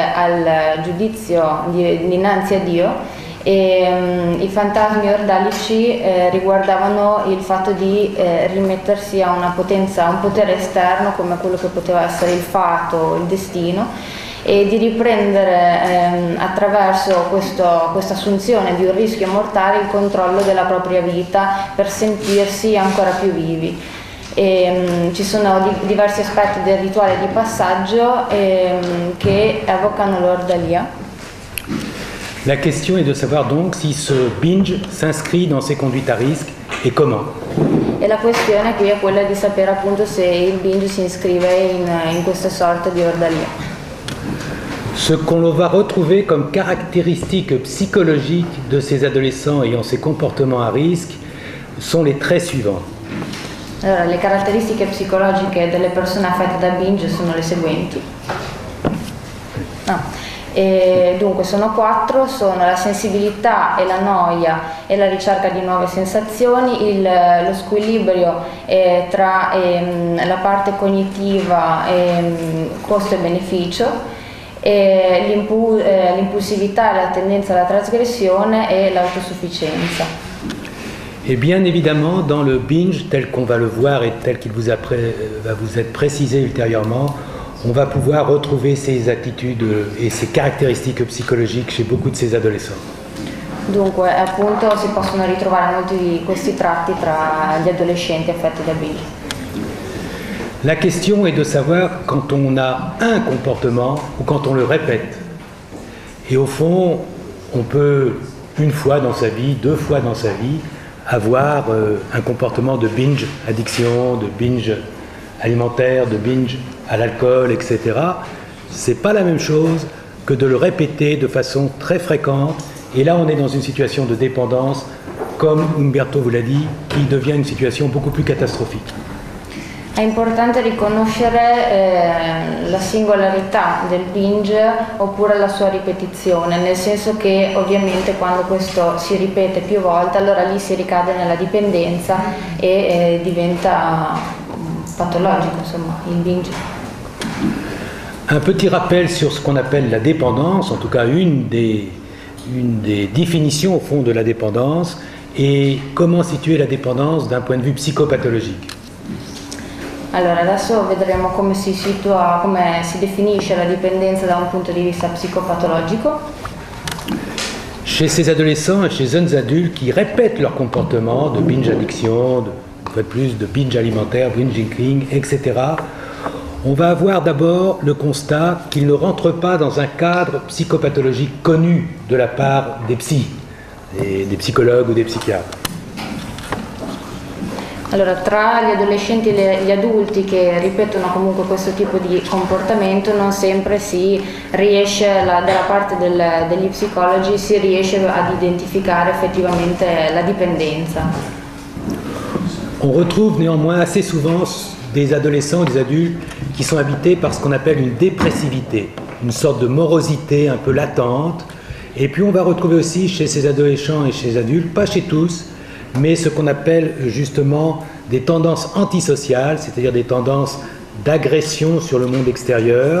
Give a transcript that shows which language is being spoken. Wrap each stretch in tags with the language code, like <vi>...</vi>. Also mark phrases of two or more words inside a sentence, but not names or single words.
<it>al giudizio dinanzi a Dio, e i fantasmi ordalici riguardavano il fatto di rimettersi a una potenza, a un potere esterno come quello che poteva essere il fato, il destino, e di riprendere attraverso questa assunzione di un rischio mortale il controllo della propria vita per sentirsi ancora più vivi. Ci sono diversi aspetti del rituale di passaggio che evocano l'ordalia.</it> <fr>La question est de savoir donc si ce binge s'inscrit dans ces conduites à risque et comment.</fr> <it>E la questione qui è quella di sapere appunto se il binge si iscrive in questa sorta di ordalia.</it> <fr>Ce qu'on va retrouver comme caractéristiques psychologiques de ces adolescents ayant ces comportements à risque sont les traits suivants.</fr> <it>Allora, le caratteristiche psicologiche delle persone affette da binge sono le seguenti. Dunque sono 4, sono la sensibilità e la noia e la ricerca di nuove sensazioni, lo squilibrio tra la parte cognitiva, costo e beneficio, l'impulsività e la tendenza alla trasgressione e l'autosufficienza.</it> <fr>Et bien évidemment, dans le binge, tel qu'on va le voir et tel qu'il va vous être précisé ultérieurement, on va pouvoir retrouver ces attitudes et ces caractéristiques psychologiques chez beaucoup de ces adolescents.</fr> <it>Dunque, appunto, si possono ritrovare molti di questi tratti tra gli adolescenti affetti da binge.</it> <fr>La question est de savoir quand on a un comportement ou quand on le répète. Et au fond, on peut, une fois dans sa vie, 2 fois dans sa vie, avoir un comportement de</fr> <en>binge addiction,</en> <fr>de binge alimentaire, de binge à l'alcool, etc. C'est pas la même chose que de le répéter de façon très fréquente. Et là, on est dans une situation de dépendance, comme Umberto vous l'a dit, qui devient une situation beaucoup plus catastrophique.</fr> <it>È importante riconoscere la singolarità del binge oppure la sua ripetizione, nel senso che ovviamente quando questo si ripete più volte, allora lì si ricade nella dipendenza e diventa patologico, insomma, il binge.</it> <fr>Un petit rappel sur ce qu'on appelle la dépendance, en tout cas une des définitions au fond de la dépendance, et comment situer la dépendance d'un point de vue psychopathologique.</fr> <it>Allora, adesso vedremo come si situa, come si definisce la dipendenza da un punto di vista psicopatologico.</it> <fr>Chez ces adolescents et chez jeunes adultes qui répètent leur comportement de</fr> <en>binge addiction,</en> <fr>de binge alimentaire,</fr> <en>binge drinking,</en> <fr>etc., on va avoir d'abord le constat qu'ils ne rentrent pas dans un cadre psychopathologique connu de la part des des psychologues ou des psychiatres.</fr> <it>Allora, tra gli adolescenti e gli adulti che ripetono comunque questo tipo di comportamento non sempre si riesce, dalla parte degli psicologi, si riesce ad identificare effettivamente la dipendenza.</it> <fr>On retrouve néanmoins assez souvent des adolescents, des adultes qui sont habités par ce qu'on appelle une dépressivité, une sorte de morosité un peu latente. Et puis on va retrouver aussi chez ces adolescents et chez les adultes, pas chez tous, mais ce qu'on appelle justement des tendances antisociales, c'est-à-dire des tendances d'agression sur le monde extérieur.</fr>